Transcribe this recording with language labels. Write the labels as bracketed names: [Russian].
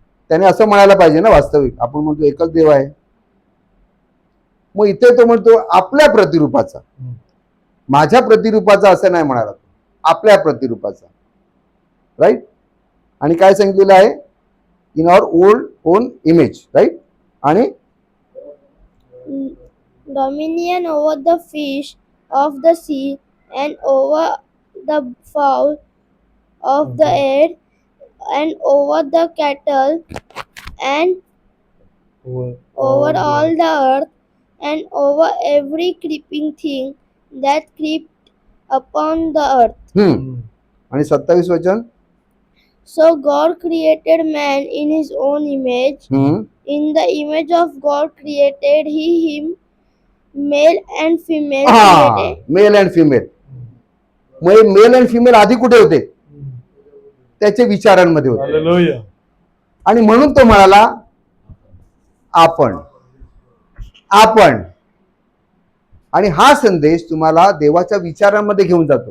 [Marathi] त्याने असं म्हणायला पाहिजे ना. वास्तविक आपण म्हणतो एकच देव आहे. मग इथे तो म्हणतो आपल्या प्रतिरूपाचा, माझ्या प्रतिरूपाचा असं नाही म्हणाला, आपल्या प्रतिरूपाचा. राईट. आणि काय सांगितलेलं आहे, [English] In our own image. [Marathi] Right. आणि [English] dominion over the fish of the sea, and over the fowl of the air, and over the cattle, and over all the earth, and over every creeping thing that creeped upon the earth. [Marathi] आणि 27 वचन. [English] So God created man in his own image. In the image of God created he him, male and female created. Male and female. [Marathi] मग mail and female आधी कुठे होते, त्याच्या विचारांमध्ये होते. [English] Hallelujah. [Marathi] आणि म्हणून तो म्हणाला आपण, आपण. आणि हा संदेश तुम्हाला देवाच्या विचारांमध्ये घेऊन जातो.